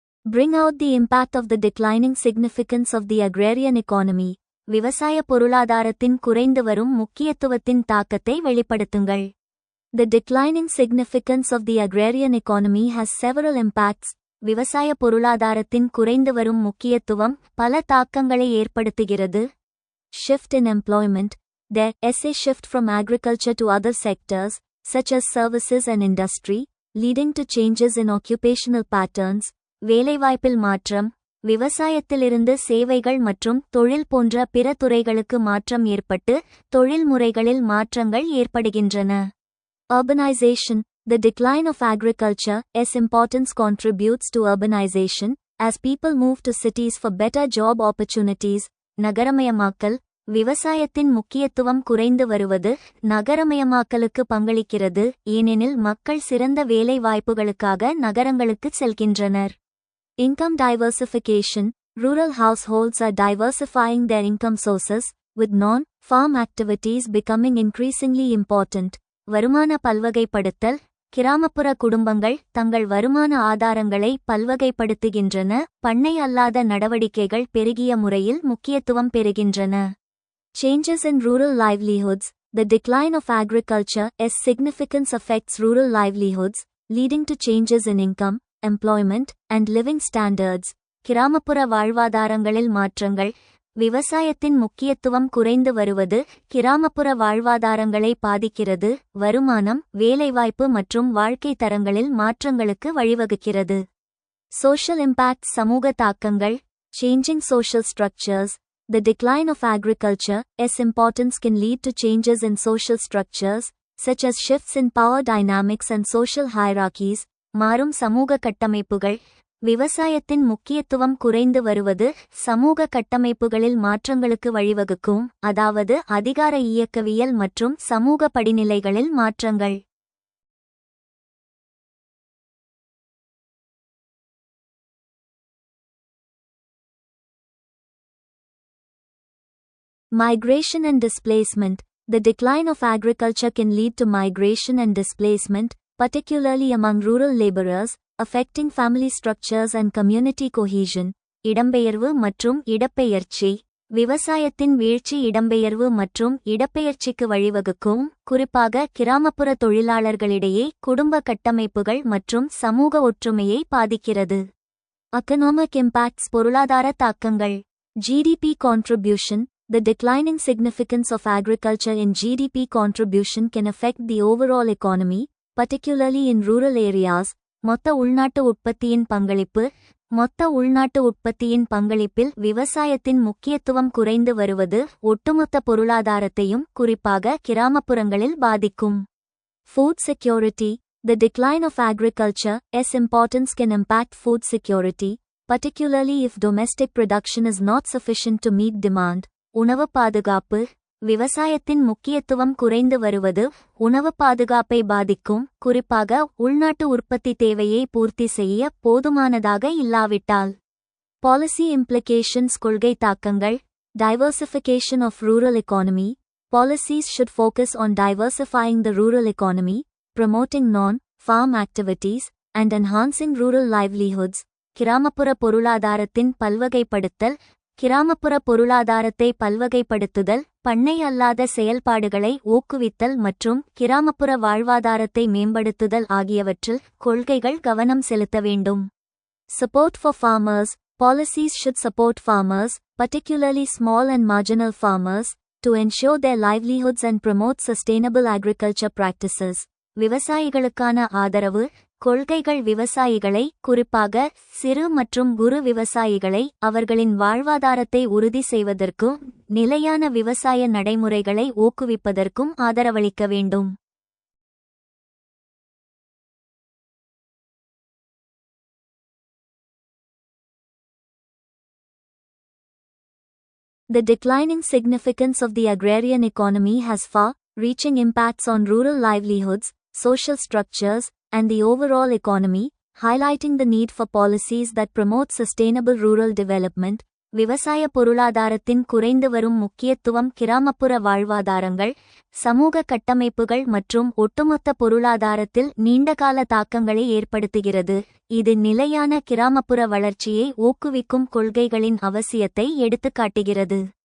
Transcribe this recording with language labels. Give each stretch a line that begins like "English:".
English: Bring out the impact of the declining significance of the agrarian economy.
Tamil: விவசாய பொருளாதாரத்தின் குறைந்து வரும் முக்கியத்துவத்தின் தாக்கத்தை வெளிப்படுத்துங்கள்.
English: The declining significance of the agrarian economy has several impacts.
Tamil: விவசாய பொருளாதாரத்தின் குறைந்து வரும் முக்கியத்துவம் பல தாக்கங்களை ஏற்படுத்துகிறது.
English: Shift in employment. There is a shift from agriculture to other sectors, such as services and industry, leading to changes in occupational patterns.
Tamil: வேலைவாய்ப்பில் மாற்றம்: விவசாயத்திலிருந்து சேவைகள் மற்றும் தொழில் போன்ற பிற துறைகளுக்கு மாற்றம் ஏற்பட்டு தொழில்முறைகளில் மாற்றங்கள் ஏற்படுகின்றன.
English: Urbanization. The decline of agriculture's importance contributes to urbanization, as people move to cities for better job opportunities.
Tamil: நகரமயமாக்கல்: விவசாயத்தின் முக்கியத்துவம் குறைந்து வருவது நகரமயமாக்கலுக்கு பங்களிக்கிறது, ஏனெனில் மக்கள் சிறந்த வேலை வாய்ப்புகளுக்காக நகரங்களுக்கு செல்கின்றனர்.
English: Income diversification. Rural households are diversifying their income sources, with non-farm activities becoming increasingly important.
Tamil: வருமான பல்வகைப்படுத்தல்: கிராமப்புற குடும்பங்கள் தங்கள் வருமான ஆதாரங்களை பல்வகைப்படுத்துகின்றன, பண்ணை அல்லாத நடவடிக்கைகள் பெருகிய முறையில் முக்கியத்துவம் பெறுகின்றன.
English: Changes in rural livelihoods. The decline of agriculture's significance affects rural livelihoods, leading to changes in income, employment, and living standards.
Tamil: கிராமப்புற வாழ்வாதாரங்களில் மாற்றங்கள்: விவசாயத்தின் முக்கியத்துவம் குறைந்து வருவது கிராமப்புற வாழ்வாதாரங்களை பாதிக்கிறது, வருமானம், வேலைவாய்ப்பு மற்றும் வாழ்க்கை தரங்களில் மாற்றங்களுக்கு வழிவகுக்கிறது.
English: Social impact.
Tamil: சமூக தாக்கங்கள்:
English: Changing social structures. The decline of agriculture's importance can lead to changes in social structures, such as shifts in power dynamics and social hierarchies.
Tamil: மாறும் சமூக கட்டமைப்புகள்: விவசாயத்தின் முக்கியத்துவம் குறைந்து வருவது சமூக கட்டமைப்புகளில் மாற்றங்களுக்கு வழிவகுக்கும், அதாவது அதிகார இயக்கவியல் மற்றும் சமூக படிநிலைகளில் மாற்றங்கள்.
English: Migration and displacement. The decline of agriculture can lead to migration and displacement, particularly among rural laborers, affecting family structures and community cohesion.
Tamil: இடம்பெயர்வு மற்றும் இடப்பெயர்ச்சி: விவசாயத்தின் வீழ்ச்சி இடம்பெயர்வு மற்றும் இடப்பெயர்ச்சிக்கு வழிவகுக்கும், குறிப்பாக கிராமப்புற தொழிலாளர்களிடையே குடும்ப கட்டமைப்புகள் மற்றும் சமூக ஒற்றுமையை பாதிக்கிறது.
English: Economic impacts.
Tamil: பொருளாதார தாக்கங்கள்:
English: GDP contribution. The declining significance of agriculture in GDP contribution can affect the overall economy, particularly in rural areas.
Tamil: மொத்த உள்நாட்டு உற்பத்தியின் பங்களிப்பு: மொத்த உள்நாட்டு உற்பத்தியின் பங்களிப்பில் விவசாயத்தின் முக்கியத்துவம் குறைந்து வருவது ஒட்டுமொத்த பொருளாதாரத்தையும் குறிப்பாக கிராமப்புறங்களில் பாதிக்கும்.
English: Food security. The decline of agriculture's importance can impact food security, particularly if domestic production is not sufficient to meet demand.
Tamil: உணவு பாதுகாப்பு: விவசாயத்தின் முக்கியத்துவம் குறைந்து வருவது உணவு பாதுகாப்பை பாதிக்கும், குறிப்பாக உள்நாட்டு உற்பத்தி தேவையை பூர்த்தி செய்ய போதுமானதாக இல்லாவிட்டால்.
English: policy implications
Tamil: கொள்கை தாக்கங்கள்.
English: Diversification of rural economy. Policies should focus on diversifying the rural economy, promoting non-farm activities, and enhancing rural livelihoods.
Tamil: கிராமப்புற பொருளாதாரத்தின் பல்வகைப்படுத்தல். கிராமப்புற பொருளாதாரத்தை பல்வகைப்படுத்துதல், பண்ணை அல்லாத செயல்பாடுகளை ஊக்குவித்தல் மற்றும் கிராமப்புற வாழ்வாதாரத்தை மேம்படுத்துதல் ஆகியவற்றில் கொள்கைகள் கவனம் செலுத்த வேண்டும்.
English: Support for farmers. Policies should support farmers, particularly small and marginal farmers, to ensure their livelihoods and promote sustainable agriculture practices.
Tamil: விவசாயிகளுக்கான ஆதரவு. கொள்கைகள் விவசாயிகளை, குறிப்பாக சிறு மற்றும் குறு விவசாயிகளை, அவர்களின் வாழ்வாதாரத்தை உறுதி செய்வதற்கும் நிலையான விவசாய நடைமுறைகளை ஊக்குவிப்பதற்கும் ஆதரவளிக்க வேண்டும்.
English: The declining significance of the agrarian economy has far-reaching impacts on rural livelihoods, social structures, and the overall economy, highlighting the need for policies that promote sustainable rural development.
Tamil: விவசாய பொருளாதாரத்தின் குறைந்து வரும் முக்கியத்துவம் கிராமப்புற வாழ்வாதாரங்கள், சமூக கட்டமைப்புகள் மற்றும் ஒட்டுமொத்த பொருளாதாரத்தில் நீண்டகால தாக்கங்களை ஏற்படுத்துகிறது. இது நிலையான கிராமப்புற வளர்ச்சியை ஊக்குவிக்கும் கொள்கைகளின் அவசியத்தை எடுத்துக்காட்டுகிறது.